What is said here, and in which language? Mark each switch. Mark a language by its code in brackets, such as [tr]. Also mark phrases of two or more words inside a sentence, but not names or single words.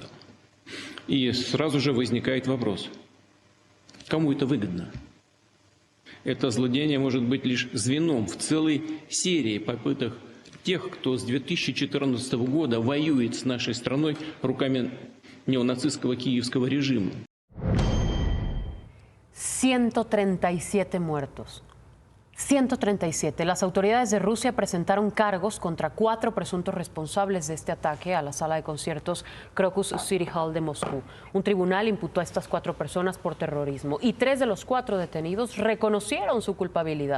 [ru] И сразу же возникает вопрос, кому это выгодно? Это злодеяние может быть лишь звеном в целой серии попыток тех, кто с 2014 года воюет с нашей страной руками неонацистского киевского режима. [es] 137 muertos. 137. Las autoridades de Rusia presentaron cargos contra 4 presuntos responsables de este ataque a la sala de conciertos Crocus City Hall de Moscú. Un tribunal imputó a estas 4 personas por terrorismo y 3 de los 4 detenidos reconocieron su culpabilidad.